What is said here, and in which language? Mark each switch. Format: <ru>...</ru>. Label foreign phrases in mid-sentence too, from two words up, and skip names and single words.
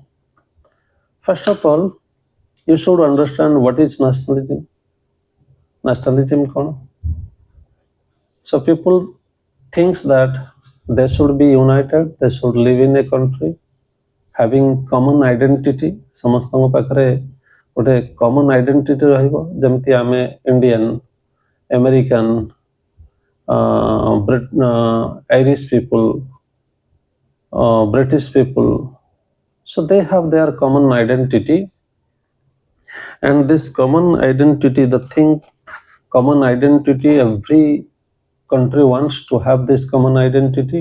<en>First of all, you should understand what is nationalism.</en> <hi>Nationalism कौन?</hi> <en>So people thinks that they should be united, they should live in a country having common identity.</en> <or>ସମସ୍ତଙ୍କ ପାଖରେ ଗୋଟେ</or> <en>common identity</en> <or>ରହିବ, ଯେମିତି ଆମେ</or> <en>Indian, American, Irish people, British people. So they have their common identity, and this common identity, common identity, every country wants to have this common identity.</en>